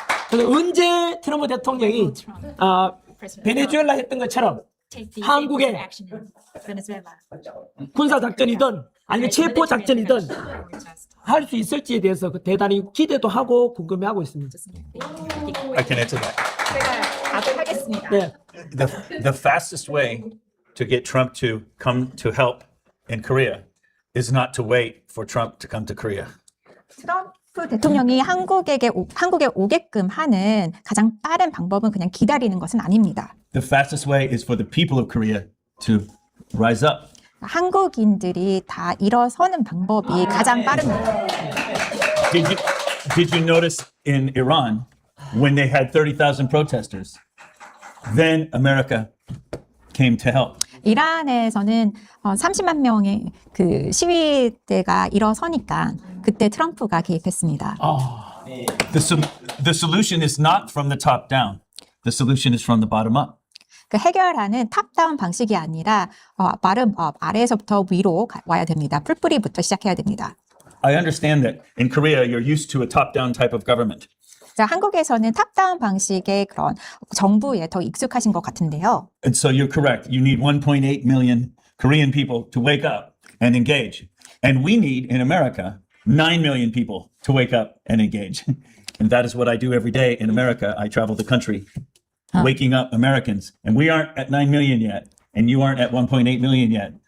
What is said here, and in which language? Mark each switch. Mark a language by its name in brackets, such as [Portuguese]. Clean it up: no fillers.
[Korean] 그래서 언제 트럼프 대통령이 베네수엘라 했던 것처럼 한국에 군사작전이든 아니면 체포작전이든 할 수 있을지에 대해서 대단히 기대도 하고 궁금해하고 있습니다. [English] I can answer that. [Korean] 제가 답을 하겠습니다. 네. [English] The fastest way to get Trump to come to help in Korea is not to wait for Trump to come to Korea. [Korean] 트럼프 대통령이 한국에 오게끔 하는 가장 빠른 방법은 그냥 기다리는 것은 아닙니다. [English] The fastest way is for the people of Korea to rise up. [Korean] 한국인들이 다 일어서는 방법이 가장 빠릅니다. [English] Did you notice in Iran when they had 30,000 protesters? Then America came to help. [Korean] 이란에서는 30만 명의 그 시위대가 일어서니까 그때 트럼프가 개입했습니다. [English] The solution is not from the top down. The solution is from the bottom up. [Korean] 그 해결하는 탑다운 방식이 아니라 bottom-up, 아래에서부터 위로 와야 됩니다. 풀뿌리부터 시작해야 됩니다. [English] I understand that in Korea you're used to a top-down type of government. [Korean] 자, 한국에서는 탑다운 방식의 그런 정부에 더 익숙하신 것 같은데요. [English] And so you're correct. You need 1.8 million Korean people to wake up and engage. And we need in America 9 million people to wake up and engage. And that is what I do every day in America. I travel the country waking up Americans. And we aren't at 9 million yet. And you aren't at 1.8 million yet.